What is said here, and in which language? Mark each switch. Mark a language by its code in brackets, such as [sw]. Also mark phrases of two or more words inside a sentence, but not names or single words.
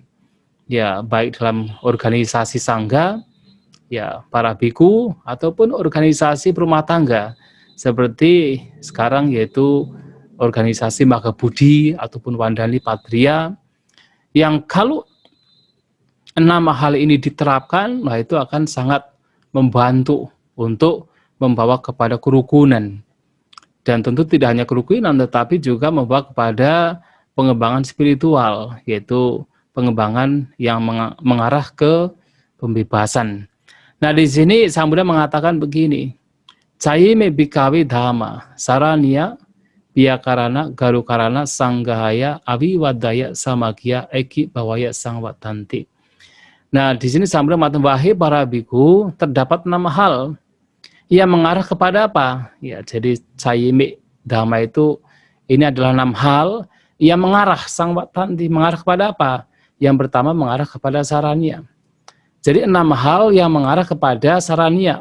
[id] Ya, baik dalam organisasi sangga, ya para biku, ataupun organisasi rumah tangga, seperti sekarang yaitu organisasi Magga Budi ataupun Wandani Patria, yang kalau 6 hal ini diterapkan, nah itu akan sangat membantu untuk membawa kepada kerukunan. Dan tentu tidak hanya kerukunan, tetapi juga membawa kepada pengembangan spiritual, yaitu pengembangan yang mengarah ke pembebasan. Nah, di sini Sang Buddha mengatakan begini, [pi] Cayime bikawi dhamma saraniya biyakarana garukarana sanggahaya aviwadaya samagya eki bawaya sangwatanti. [id] Nah, di sini Sang Buddha mengatakan, wahai para biku, terdapat 6 hal yang mengarah kepada apa? Ya, jadi [pi] Cayime dhamma [id] itu ini adalah 6 hal yang mengarah sangwatanti, mengarah kepada apa? Yang pertama mengarah kepada saraniya. Jadi 6 hal yang mengarah kepada saraniya.